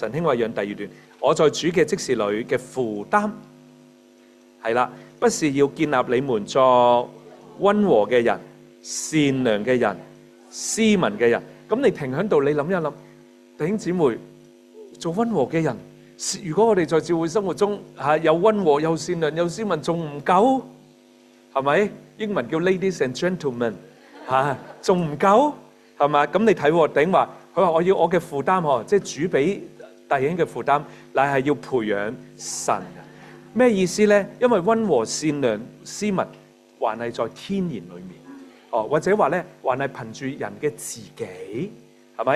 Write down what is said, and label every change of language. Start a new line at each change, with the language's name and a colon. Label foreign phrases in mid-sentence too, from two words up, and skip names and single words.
Cantonese: 神興餵養第二段，我在主嘅職事裏嘅負擔係啦，不是要建立你們作溫和嘅人、善良嘅人、斯文嘅人。咁你停喺度，你諗一諗，弟兄姊妹，做溫和嘅人，如果我哋在教會生活中又溫和又善良又斯文，仲唔夠？係咪？英文叫
English: ladies and gentlemen，
Cantonese: 仲唔夠？係嘛？咁你睇頂話，佢話我要我嘅負擔，即係主俾弟兄嘅負擔，乃係要培養神。咩意思咧？因為溫和善良斯文，還係在天然裏面。或者話咧，還係憑住人嘅自己，係咪？